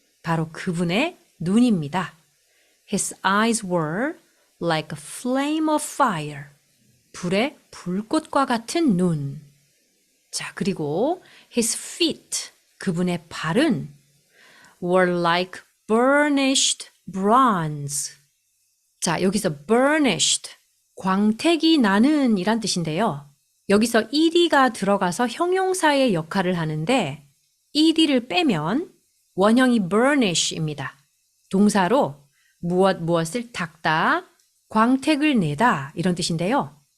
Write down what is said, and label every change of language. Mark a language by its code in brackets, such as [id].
[ko] 바로 그분의 눈입니다. [en] His eyes were like a flame of fire. [ko] 불의 불꽃과 같은 눈. 자, 그리고 [en] his feet. [ko] 그분의 발은 [en] were like burnished bronze. [ko] 자, 여기서 burnished. 광택이 나는 이란 뜻인데요. 여기서 ed가 들어가서 형용사의 역할을 하는데 ed를 빼면 원형이 burnish입니다. 동사로 무엇을 닦다, 광택을 내다 이런 뜻인데요.